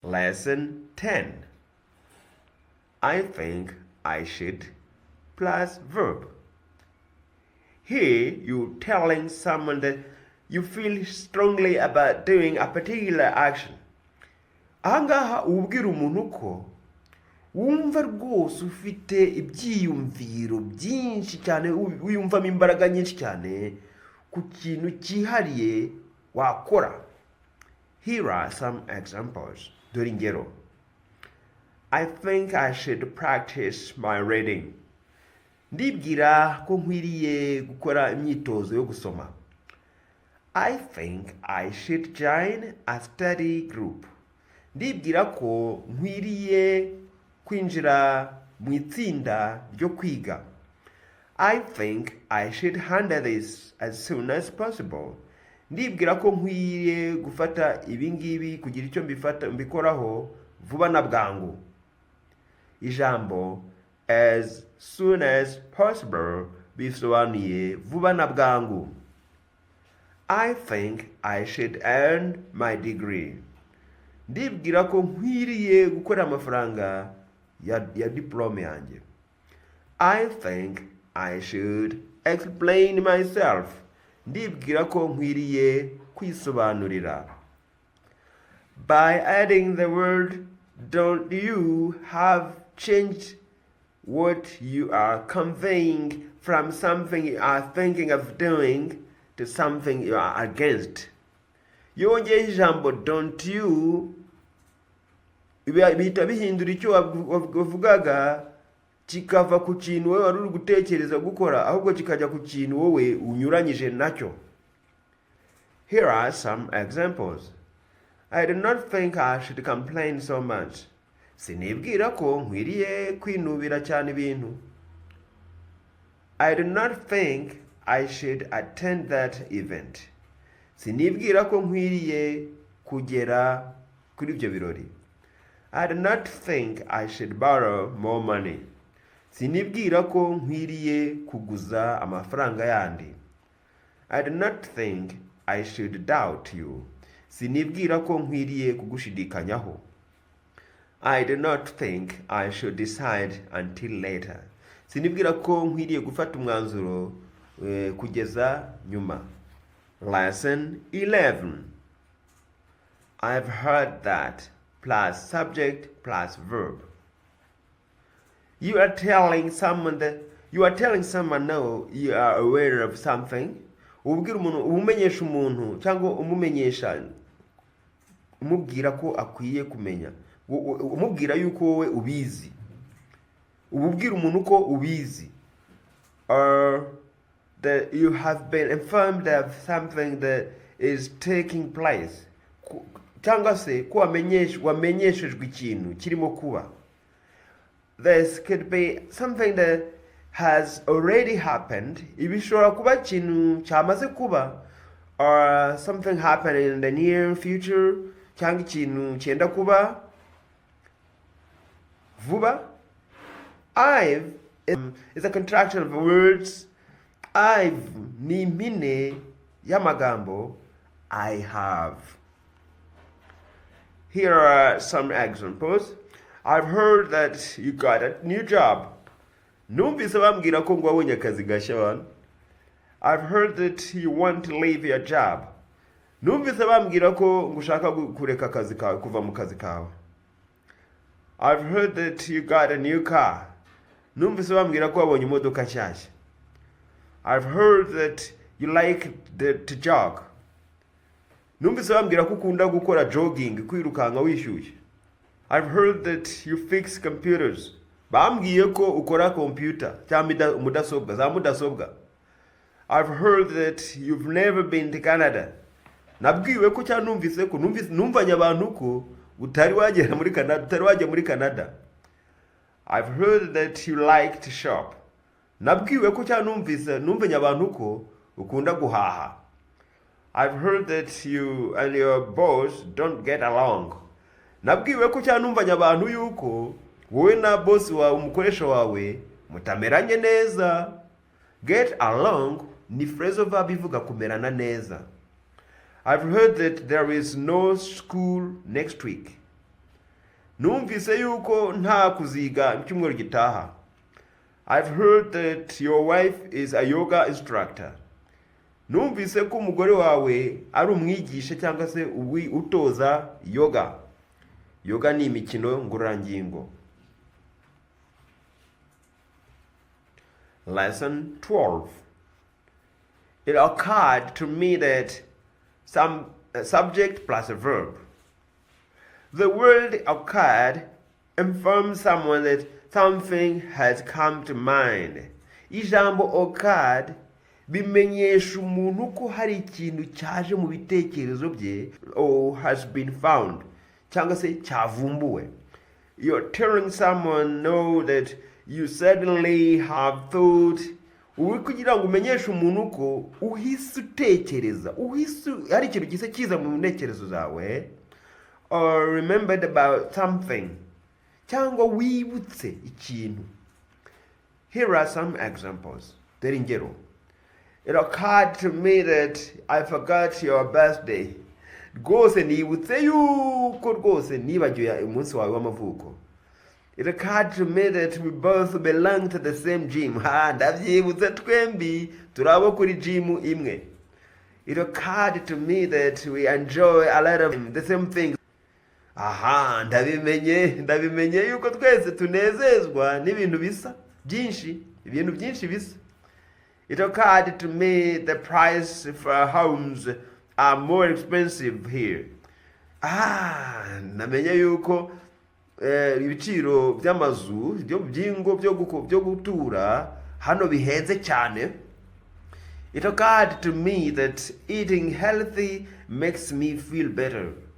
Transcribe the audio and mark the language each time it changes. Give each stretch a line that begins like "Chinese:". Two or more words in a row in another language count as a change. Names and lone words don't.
English: Lesson 10. I think I should plus verb. Here you're telling someone that you feel strongly about doing a particular action.
Kinyarwanda: Ahangaha ubwira umuntu ko wumva rwose ufite ibyiyumviro byinshi cyane, wiyumvamo imbaraga nyinshi cyane ku kintu cyihariye wakora.
English: Here are some examples.
Kinyarwanda: Dore ingero.
English: I think I should practice my reading.
Kinyarwanda: Ndibwira ko nkwiriye gukora imyitozo yo gusoma.
English: I think I should join a study group.
Kinyarwanda: Ndibwira ko nkwiriye kwinjira mu itsinda ryo kwiga.
English: I think I should handle this as soon as possible.
Kinyarwanda: Ndibwira ko nkwiye gufata ibingibi kugira icyo mbikoraho vuba na bwangu. Ijambo
English: as soon as possible
Kinyarwanda: bisobanuye vuba na bwangu.
English: I think I should earn my degree.
Kinyarwanda: Ndibwira ko nkwiriye gukora amafaranga ya diplome yanjye.
English: I think I should explain myself.
Kinyarwanda: Ndibwira ko nkwiriye kwisobanurira.
English: By adding the word don't you have changed what you are conveying from something you are thinking of doing to something you are against.
Kinyarwanda: Yongeye ijambo
English: don't you
Kinyarwanda: bihita bihindura icyo wavugaga kikava ku kintu wowe wari uri gutekereza gukora ahubwo kikajya ku kintu wowe unyuranyije nacyo.
English: Here are some examples. I do not think I should complain so much.
Kinyarwanda: Sinibwira ko nkwiriye kwinubira cyane ibintu.
English: I do not think I should attend that event.
Kinyarwanda: Sinibwira ko nkwiriye kugera kuri ibyo birori.
English: I do not think I should borrow more money.
Kinyarwanda: Sinibwira ko nkwiriye kuguza amafaranga yandi.
English: I do not think I should doubt you.
Kinyarwanda: Sinibwira ko nkwiriye kugushidikanyaho.
English: I do not think I should decide until later.
Kinyarwanda: Sinibwira ko nkwiriye gufata umwanzuro kugeza nyuma.
English: Lesson 11. I've heard that plus subject plus verb. You are telling someone no, you are aware of something.
Kinyarwanda: Ubwira umuntu, umumenyesha umuntu cyangwa umumenyesha, umubwira ko akwiye kumenya, umubwira yuko wowe ubizi. Ubwira umuntu ko ubizi,
English: or that you have been informed of something that is taking place.
Kinyarwanda: Cyangwa se ko wamenyeshejwe ikintu kirimo kuba.
English: This could be something that has already happened.
Kinyarwanda: Ibishobora kuba ikintu cyamaze kuba,
English: or something happening in the near future,
Kinyarwanda: cyangwa ikintu cyenda kuba vuba.
English: I've is a contraction of words.
Kinyarwanda: I've ni impine y'amagambo
English: I have. Here are some examples. I've heard that you got a new job.
Kinyarwanda: Numvise bambwira ko ngo wabonye akazi gashya wana.
English: I've heard that you want to leave your job.
Kinyarwanda: Numvise bambwira ko ngo ushaka kureka akazi kawe, kuva mu kazi kawe.
English: I've heard that you got a new car.
Kinyarwanda: Numvise bambwira ko wabonye imodoka nshyashya.
English: I've heard that you like to jog.
Kinyarwanda: Numvise bambwira ko ukunda gukora jogging, kwirukanka wishyushye.
English: I've heard that you fix computers.
Kinyarwanda: Bambwiye ko ukora computer cyangwa mudasobwa, za mudasobwa.
English: I've heard that you've never been to Canada.
Kinyarwanda: Nabwiwe ko cyangwa numvise ko numvanye abantu ko utari wagera muri Canada, utari wajya muri Canada.
English: I've heard that you like to shop.
Kinyarwanda: Nabwiwe ko cyangwa numvanye abantu ko ukunda guhaha.
English: I've heard that you and your boss don't get along.
Kinyarwanda: Nabwiwe ko cyangwa numvanye abantu yuko wowe na boss wawe, umukoresha wawe mutameranye neza.
English: Get along
Kinyarwanda: ni
English: phrasal verb
Kinyarwanda: ivuga kumerana neza.
English: I've heard that there is no school next week.
Kinyarwanda: numvise yuko nta kuziga icyumweru gitaha.
English: I've heard that your wife is a yoga instructor.
Kinyarwanda: Numvise ko umugore wawe ari umwigisha cyangwa se utoza yoga. Yoga ni imikino ngororangingo.
English: Lesson 12. It occurred to me that some subject plus a verb. The word occurred informs someone that something has come to mind.
Kinyarwanda: Ijambo occurred bimenyesha umuntu ko hari ikintu cyaje mu bitekerezo bye,
English: or has been found,
Kinyarwanda: cyangwa se cyavumbuwe.
English: You're telling someone no that you suddenly have thought.
Kinyarwanda: Uri kugira ngo umenyeshe umuntu ko uhise utekereza, hari ikintu gise kiza mu ntekerezo zawe,
English: or remembered about something,
Kinyarwanda: cyangwa wibutse ikintu.
English: Here are some examples.
Kinyarwanda: Dore ingero.
English: It occurred to me that I forgot your birthday.
Kinyarwanda: Rwose nibutse yuko rwose nibagiwe umunsi wawe w'amavuko.
English: It occurred to me that we both belong to the same gym.
Kinyarwanda: Ndabyibutse twembi turabo kuri gym imwe.
English: It occurred to me that we enjoy a lot of the same things.
Kinyarwanda: Ndabimenye yuko twese tunezezwa n'ibintu bisa byinshi, ibintu byinshi bisa.
English: It occurred to me the price for homes are more expensive here.
Kinyarwanda: Namenye yuko ibiciro by'amazu by'ingo byo gutura hano bihenze cyane.
English: It occurred to me that eating healthy makes me feel better.